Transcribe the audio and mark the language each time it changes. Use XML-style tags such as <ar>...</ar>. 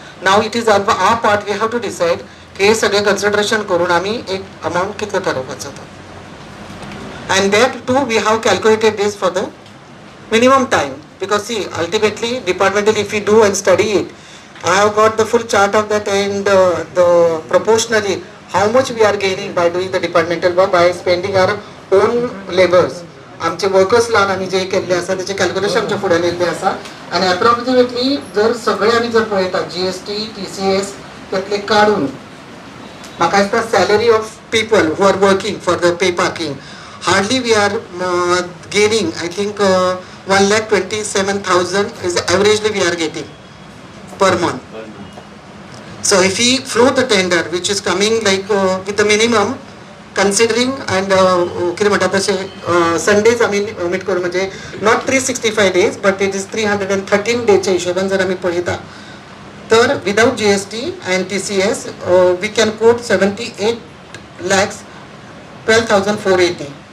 <en>Now it is on our part, we have to decide</en> <mr>की हे सगळे consideration करून आम्ही एक amount कितलं ठरवायचं होतं,</mr> <en>and that too we have calculated this for the minimum time, because see ultimately departmentally if we do and study it, I have got the full chart of that, and the proportionally how much we are gaining by doing the departmental work by spending our own labors.</en> <kok>आमचे वर्कर्स लावून आम्ही जे केले आसा त्याचे कॅल्क्युलेशन आमच्या फुडें येयल्ले आसा, आनी अप्रॉक्सिमेटली जर सगळे आमी जर पळयतात GST TCS त्यातले काढून म्हाका दिसता</kok> <en>Salary of people who are working for the pay parking hardly we are gaining I think 1,27,000 is averagely we are getting per month. So if we float the tender which is coming like with the minimum considering and</en> <kok>कितें म्हणटा तशें Sundays आमी मीट करून म्हणजे</kok> <en>not 365 days but it is</en> <kok>313 डेजच्या हिशोबान जर आमी पळयता तर</kok> <en>without GST and TCS we can quote 78 lakhs 12,480.</en>